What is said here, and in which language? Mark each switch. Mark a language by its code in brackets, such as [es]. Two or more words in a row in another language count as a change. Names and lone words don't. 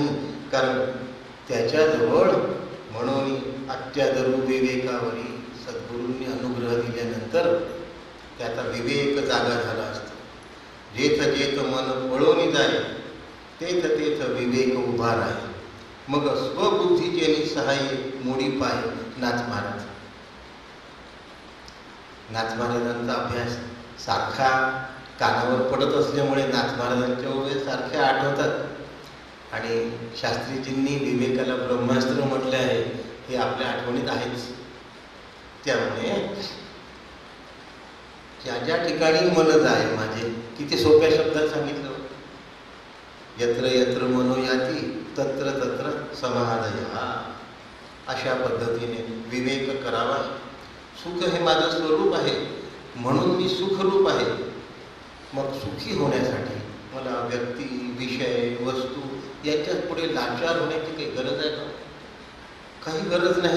[mr] कारण त्याच्याजवळ म्हणून अत्यादरू विवेकावरी सद्गुरूंनी अनुग्रह दिल्यानंतर त्याचा विवेक जागा झाला असतो. जेथ जेथ मन पळून जाय तेथ तेथ विवेक उभा राहे. मग स्वबुद्धीचे निसहाय्य मोडी पाय नाथ महाराज. नाथ महाराजांचा अभ्यास सारखा कानावर पडत असल्यामुळे नाथ महाराजांच्या ओवे सारख्या आठवतात. आणि शास्त्रीजींनी विवेकाला ब्रह्मास्त्र म्हटले आहे हे आपल्या आठवणीत आहेच. त्यामुळे ज्या ज्या ठिकाणी मन जाय माझे, किती सोप्या शब्दात सांगितलं. [sa] यत्र यत्र मनो याती तत्र तत्र समाधया. [mr] अशा पद्धतीने विवेक करावा. सुख हे माझं स्वरूप आहे म्हणून मी सुखरूप आहे. मग सुखी होण्यासाठी मला व्यक्ती, विषय, वस्तू यांच्यात पुढे लाचार होण्याची काही गरज आहे का? काही गरज नाही.